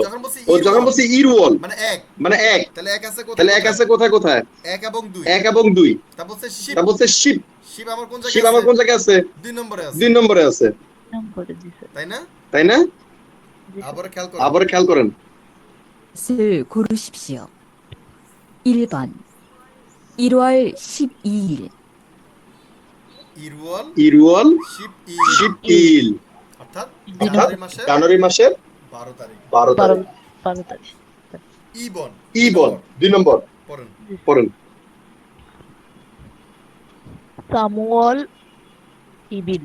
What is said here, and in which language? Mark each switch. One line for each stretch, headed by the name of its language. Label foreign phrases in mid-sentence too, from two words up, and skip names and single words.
Bangla: ও যখন বলছে ইরুয়াল মানে এক মানে এক, তাহলে এক আছে তাহলে এক আছে কোথায় কোথায়? 1 এবং 2 1 এবং 2। তা বলছে শিপ তা বলছে শিপ, শিপ আমার কোন শিপ জায়গায় আমার কোন জায়গায় আছে? 2 নম্বরে আছে 2 নম্বরে আছে, নম্বরে দিছে তাই না তাই না? আবার খেয়াল করুন আবার খেয়াল করেন।
Korean: 것을 고르십시오. 1번 1월 12일
Bangla: ইরুয়াল ইরুয়াল শিপ
Korean: 십 일,
Bangla: অর্থাৎ অর্থাৎ জানুয়ারি মাসের জানুয়ারি মাসের 12 তারিখ 12 তারিখ। 12 তারিখ ইবন ইবন 2 নম্বর পড়ুন পড়েন।
Korean: 삼월 이일